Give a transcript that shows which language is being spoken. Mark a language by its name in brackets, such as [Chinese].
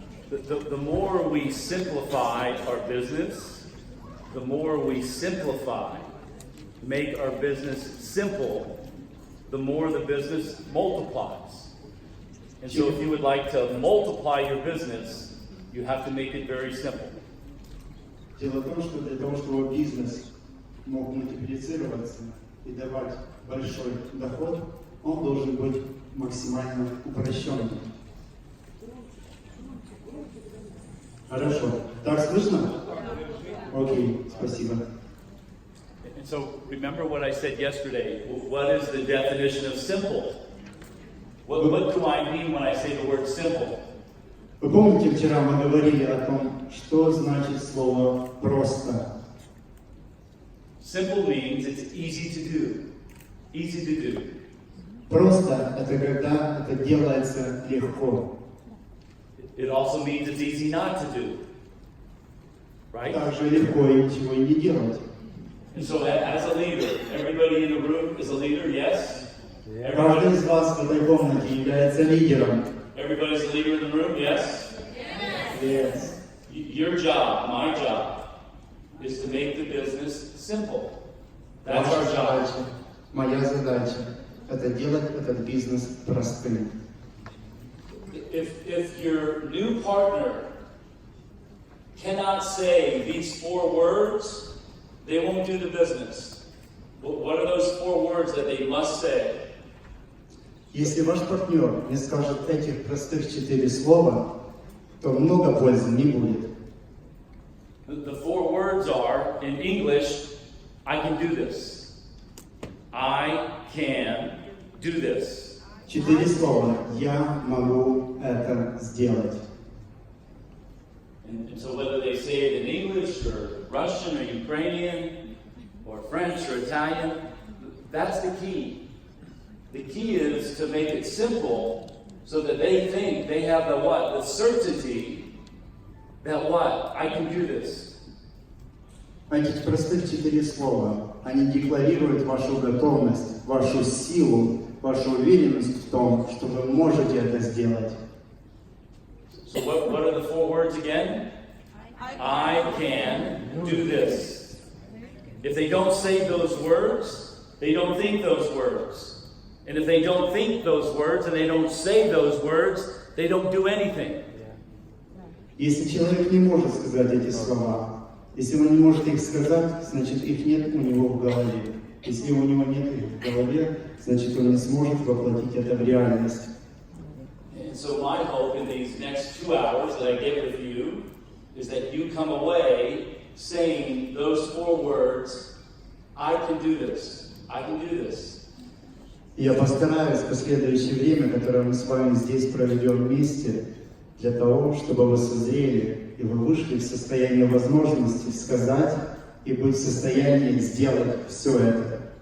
[English] The more we simplify our business, the more we simplify, make our business simple, the more the business multiplies. And so if you would like to multiply your business, you have to make it very simple. [Russian] Дело в том, что для того, чтобы бизнес мог мультиплицироваться и давать большой доход, он должен быть максимально упрощенным. Хорошо. Так слышно? Окей, спасибо. [English] And so remember what I said yesterday. What is the definition of simple? What do I mean when I say the word simple? [Russian] Вы помните, вчера мы говорили о том, что значит слово «просто»? [English] Simple means it's easy to do. Easy to do. [Russian] Просто – это когда это делается легко. [English] It also means it's easy not to do. Right? [Russian] Также легко и ничего и не делать. [English] And so as a leader, everybody in the room is a leader, yes? [Russian] Каждый из вас в этой комнате является лидером. [English] Everybody's a leader in the room, yes? Yes. Your job, my job, is to make the business simple. That's our [Russian] Ваша [English] job. [Russian] задача, моя задача – это делать этот бизнес простым. [English] If your new partner cannot say these 4 words, they won't do the business. What are those 4 words that they must say? [Russian] Если ваш партнер не скажет этих простых 4 слова, то много пользы не будет. [English] The 4 words are, in English, I can do this. I can do this. [Russian] 4 слова «я могу это сделать». [English] And so whether they say it in English or Russian or Ukrainian or French or Italian, that's the key. The key is to make it simple so that they think they have the what? The certainty that what? I can do this. [Russian] Эти простых 4 слова, они декларируют вашу готовность, вашу силу, вашу уверенность в том, что вы можете это сделать. [English] So what are the 4 words again? I can do this. If they don't say those words, they don't think those words. And if they don't think those words and they don't say those words, they don't do anything. [Russian] Если человек не может сказать эти слова, если он не может их сказать, значит их нет у него в голове. Если у него нет их в голове, значит он не сможет воплотить это в реальность. [English] And so my hope in these next 2 hours that I get with you is that you come away saying those 4 words, I can do this. I can do this. [Russian] Я постараюсь в последующее время, которое мы с вами здесь проведем вместе, для того, чтобы вы созрели и вы вышли в состояние возможности сказать и быть в состоянии сделать все это.